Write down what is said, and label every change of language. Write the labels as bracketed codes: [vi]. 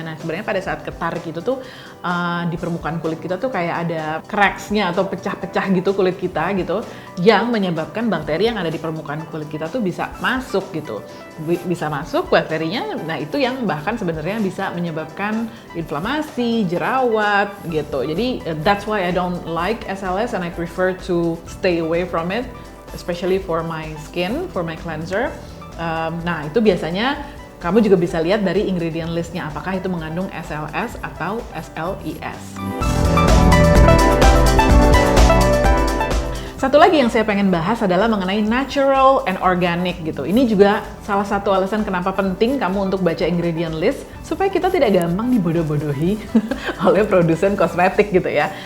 [id] Nah sebenarnya pada saat ketarik itu tuh di permukaan kulit kita tuh kayak ada cracks-nya atau pecah-pecah gitu kulit kita gitu, yang menyebabkan bakteri yang ada di permukaan kulit kita tuh bisa masuk gitu, bisa masuk bakterinya. Nah itu yang bahkan sebenarnya bisa menyebabkan inflamasi, jerawat gitu. [en] Jadi that's why I don't like SLS and I prefer to stay away from it, especially for my skin, for my cleanser. [id] Nah itu biasanya kamu juga bisa lihat dari ingredient list-nya, apakah itu mengandung SLS atau SLES. Satu lagi yang saya pengen bahas adalah mengenai natural and organic gitu. Ini juga salah satu alasan kenapa penting kamu untuk baca ingredient list supaya kita tidak gampang dibodoh-bodohi oleh produsen kosmetik gitu ya.